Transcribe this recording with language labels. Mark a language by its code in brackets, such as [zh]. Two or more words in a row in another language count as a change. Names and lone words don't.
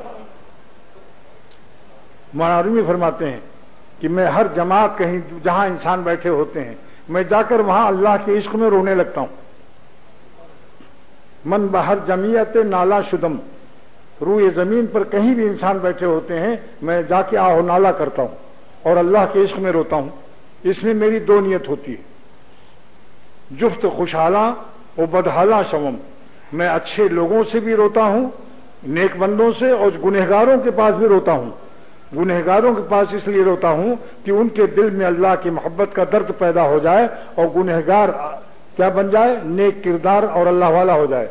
[ur] معرومی فرماتے ہیں کہ میں ہر جماعت کہیں جہاں انسان بیٹھے ہوتے ہیں میں جا کر وہاں اللہ کے عشق میں رونے لگتا ہوں. [fa] من بہر جمعیت نالا شدم، [ur] روئے زمین پر کہیں بھی انسان بیٹھے ہوتے ہیں میں جا کے آہ و نالا کرتا ہوں اور اللہ کے عشق میں روتا ہوں. اس میں میری دو نیت ہوتی ہے، [fa] جفت خوشحالاں و بدحالاں شوم. [ur] میں اچھے لوگوں سے بھی روتا ہوں، نیک بندوں سے، اور گنہگاروں کے پاس بھی روتا ہوں. گنہگاروں کے پاس اس لیے روتا ہوں کہ ان کے دل میں اللہ کی محبت کا درد پیدا ہو جائے اور گنہگار کیا بن جائے، نیک کردار اور اللہ والا ہو جائے.